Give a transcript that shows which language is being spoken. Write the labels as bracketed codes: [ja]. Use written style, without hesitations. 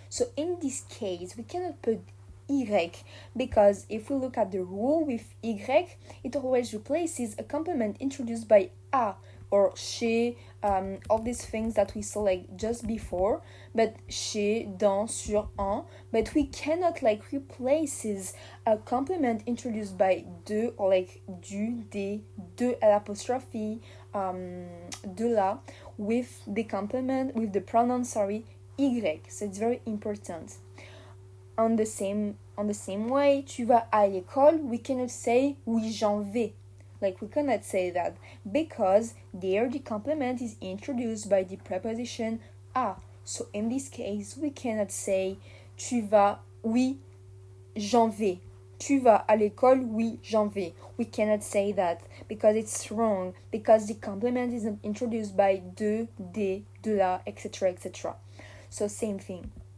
[en] So in this case, we cannot put y, because if we look at the rule with y, it always replaces a complement introduced by a or chez, all these things that we saw like just before, but chez, dans, sur, en, but we cannot like replaces a complement introduced by de or like du, des, [fr] de l'apostrophe, de la, [en] with the complement, with the pronoun, y. So it's very important. On the same way, [fr] tu vas à l'école, [en] we cannot say [fr] oui, j'en vais. [en] Like, we cannot say that because there the complement is introduced by the preposition a. So in this case, we cannot say [fr] tu vas, oui, j'en vais. Tu vas à l'école? Oui, j'en vais. [en] We cannot say that because it's wrong, because the complement is introduced by de, la, etc., etc. So same thing.